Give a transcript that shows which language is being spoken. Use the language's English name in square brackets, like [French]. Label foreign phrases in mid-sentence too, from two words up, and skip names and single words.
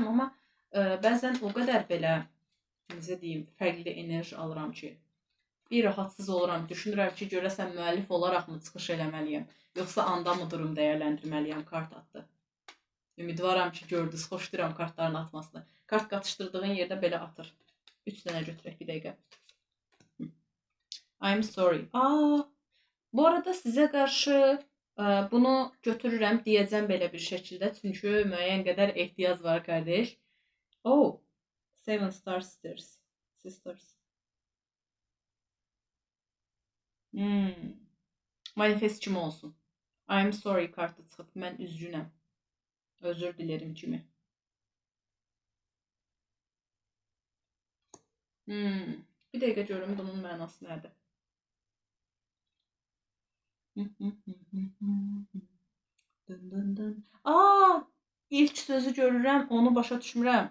[Azerbaijani] Amma bəzən o qədər belə, necə deyim, fərqli enerji alıram ki, bir rahatsız oluram. Düşünürəm ki, görəsən müəllif olaraq mı çıxış eləməliyəm, yoxsa anda mı durum dəyərləndirməliyəm, kart atdı. Ümidvaram ki, gördünüz, xoşlayıram kartların atmasını. Kart qatışdırdığın yerdə belə atır. 3 dənə götürək bir dəqiqə. [English] I'm sorry. [Azerbaijani] Bu arada sizə qarşı bunu götürürəm, deyəcəm belə bir şəkildə, çünki müəyyən qədər ehtiyac var, qardeş. Seven Star Sisters. Manifest kimi olsun. [English] I'm sorry [Azerbaijani] kartı çıxıb, mən üzgünəm. [Turkish] Özür dilerim [Azerbaijani] kimi. Bir dəqiqə görüm bunun mənası nədir. İlk sözü görürəm, onu başa düşmürəm.